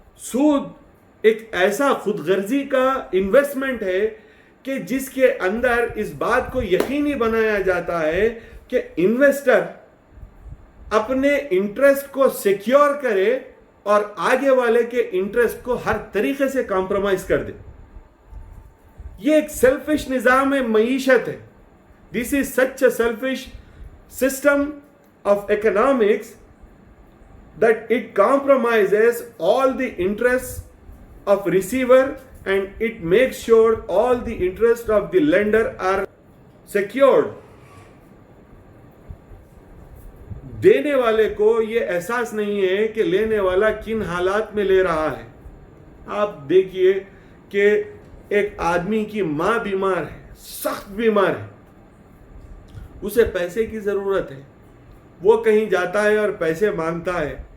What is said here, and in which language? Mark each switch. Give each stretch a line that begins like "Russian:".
Urdu: سود ایک ایسا خود غرضی کا انویسٹمنٹ ہے کہ جس کے اندر اس بات کو یقینی بنایا جاتا ہے کہ انویسٹر اپنے انٹرسٹ کو سیکیور کرے اور آگے والے کے انٹرسٹ کو ہر طریقے سے کمپرومائز کر دے. یہ ایک سیلفش نظام معیشت ہے.
English: This is such a selfish system of economics that it compromises all the interests of receiver and it makes sure all the interests of the lender are secured.
Urdu: دینے والے کو یہ احساس نہیں ہے کہ لینے والا کن حالات میں لے رہا ہے. آپ دیکھیے کہ ایک آدمی کی ماں بیمار ہے، سخت بیمار ہے، اسے پیسے کی ضرورت ہے، وہ کہیں جاتا ہے اور پیسے مانگتا ہے.